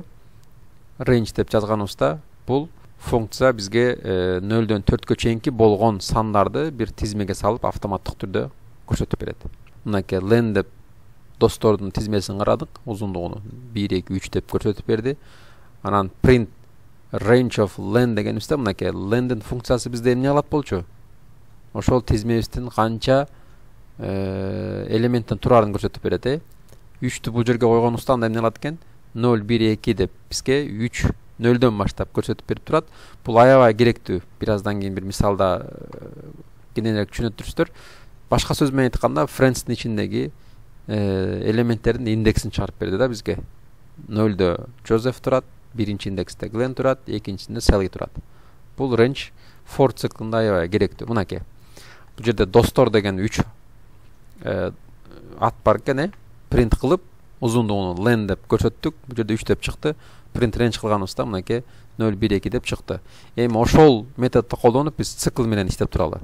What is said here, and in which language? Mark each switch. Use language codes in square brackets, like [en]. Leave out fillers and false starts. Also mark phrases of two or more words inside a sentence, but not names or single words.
[ky] Range деп жазганыбызда бул функция бизге 0-дөн 4кө чейинки болгон сандарды бир тизмеге салып автоматтык түрдө көрсөтүп берет. Мынакей len деп достордун тизмесин карадык, узундугуну 1, 2, 3 деп көрсөтүп берди. Анан [en] print range of len [ky] дегенибизде мынакей len'дин функциясы бизде эмне кылат болчу? Ошол тизмебиздин канча элементтен турарын көрсөтүп берет. 3тү бул жерге койгонубузда анда эмне кылат экен? 0, 1, 2 деп бизге 3 0-дөн баштап көрсөтүп берип турат. Бул аябай керектүү. Бираздан кийин бир мисалда кененирээк түшүнөтүрсүздөр. Башка сөз менен айтканда, Friends'дин ичиндеги элементтердин индексин чыгарып берди да бизге. 0-дө Joseph турат, 1-чи индексте Glenn турат, 2-нчисинде Sally турат. Бул [en] range for [ky] циклында аябай керектүү. Мынакей. Бул жерде достор деген 3 ат бар экен, принт кылып, узундугуну len деп көрсөттүк. Бул жерде 3 деп чыкты. [en] Print range [ky] кылганыбызда мынакей 0, 1, 2 деп чыкты. Эми ошол методду колдонуп биз цикл менен иштеп туралы.